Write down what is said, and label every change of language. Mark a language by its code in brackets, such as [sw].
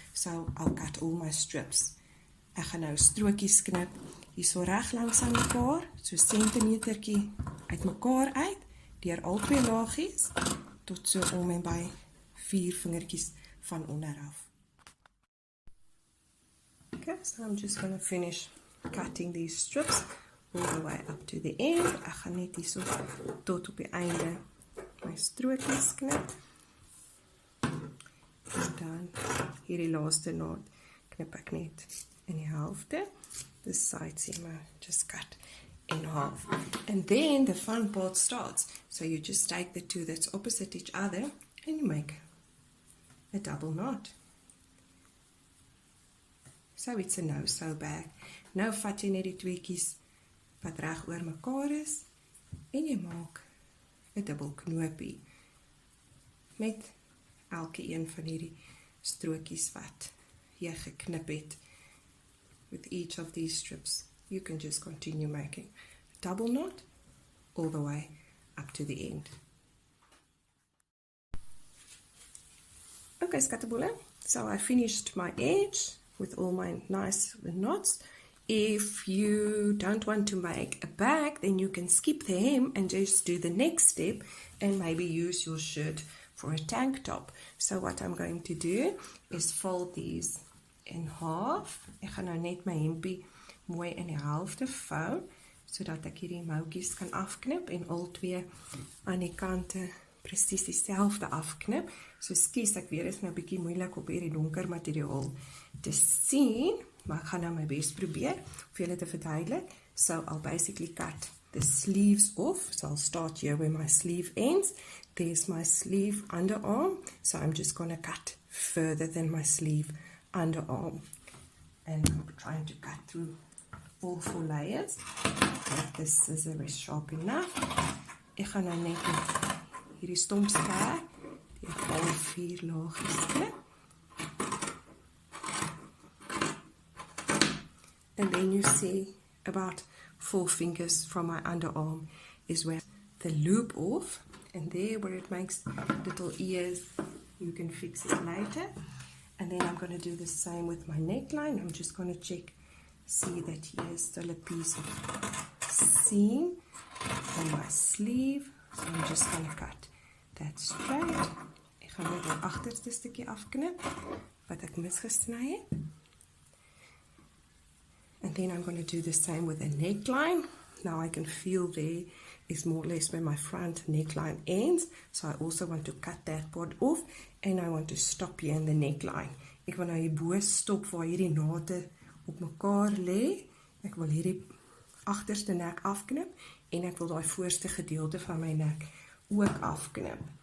[en] So I'll cut all my strips. [af] Ek gaan nou strokies knip, hier so reg langs aan mekaar, so sentimetertjie uit mekaar uit, deur al twee laagies, tot so om en by 4 vingertjies van onderaf. [en] Okay, so I'm just going to finish cutting these strips all the way up to the end. [af] Ek gaan net hier so tot op die einde my strokies knip. En dan hierdie laaste naad knip ek net in die helfte. [en] This side seam I just cut in half. And then the fun part starts. So you just take the two that's opposite each other and you make a double knot. So it's a no-sew bag. [af] Nou vat jy net die tweekies wat reg oor mekaar is, en jy maak 'n dubbel knoopie met elke een van hierdie strokies wat jy geknip het. [en] With each of these strips, you can just continue making a double knot all the way up to the end. Okay, skattebolle, so I finished my edge with all my nice knots. If you don't want to make a bag, then you can skip the hem and just do the next step and maybe use your shirt for a tank top. So what I'm going to do is fold these in half. [af] Ek gaan nou net my hempie mooi in die helfte vou, sodat ek hierdie moutjies kan afknip en al twee aan die kante presies dieselfde afknip. So skus, ek weet, is nou 'n bietjie moeilik op hierdie donker materiaal te sien, maar ek gaan nou my bes probeer om vir julle te verduidelik. [en] So I'll basically cut the sleeves off. So I'll start here where my sleeve ends. There's my sleeve underarm. So I'm just going to cut further than my sleeve underarm. And I'm trying to cut through all 4 layers. If this scissor is sharp enough. Ek gaan nou net hierdie stomp skêr die al 4 laagjes knip. And then you see about 4 fingers from my underarm is where the loop off, and there where it makes little ears, you can fix it later. And then I'm going to do the same with my neckline. I'm just going to check, see that here's still a piece of seam on my sleeve. So I'm just going to cut that straight. [af] Ek gaan net die agterste stukkie afknip wat ek misgesny het. [en] And then I'm going to do the same with a neckline. Now I can feel there is more or less where my front neckline ends. So I also want to cut that part off. And I want to stop here in the neckline. [af] Ek wil nou hierbo stop waar hierdie nate op mekaar lê. Ek wil hierdie agterste nek afknip. En ek wil daai voorste gedeelte van my nek ook afknip.